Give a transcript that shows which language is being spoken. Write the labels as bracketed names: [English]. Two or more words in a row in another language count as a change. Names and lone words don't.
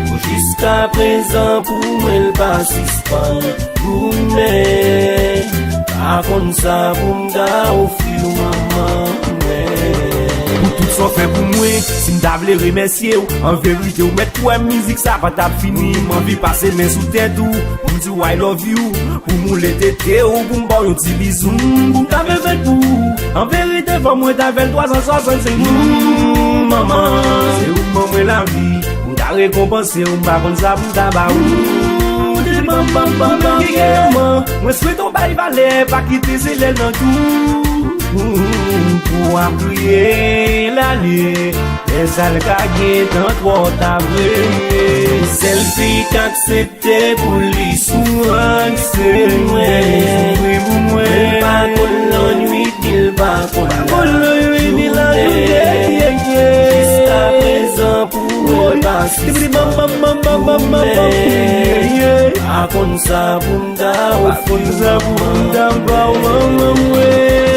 [Haitian Creole] Jiska prezan pou mwen l pa sispann. Pou mwen, pa konn sa pou m ta ofri ou, manman, mwen. Pou tout sa fè pou mwen, si m ta vle remèsye ou, an verite ou mèt pou mizik sa pa ta fini. M anvi pase men sou tèt ou, pou m di [English] I love you, [Haitian Creole] pou m moule tete ou, pou m ba yon ti bizou, pou m ta fè fèt pou ou. An verite, fò mwen ta fè twa san swasansenk. Mm, manman, se ou mwen mwen lavi. Mwen ka rekonpanse ou, mwen pa konn sa pou ta ba ou. Bam, bam, bam, bam, yeah. Mwen swete ou bay valè, pa kite zelè nan tou. Pou ap kriye lale, lè sa l ka gen tan twò ta vre. Sèl fi k aksepte pou li soufran, se mwen. Mwen pa konn lan nwit, ni l pa konn la jounè. Jiska prezan, Ou e pase Tibidi bam, bam, bam, bam, bam, bam, bam. Yeah, yeah. A kon sa pou m ta ou A kon sa pou m ta ba ou, bam, bam, yeah.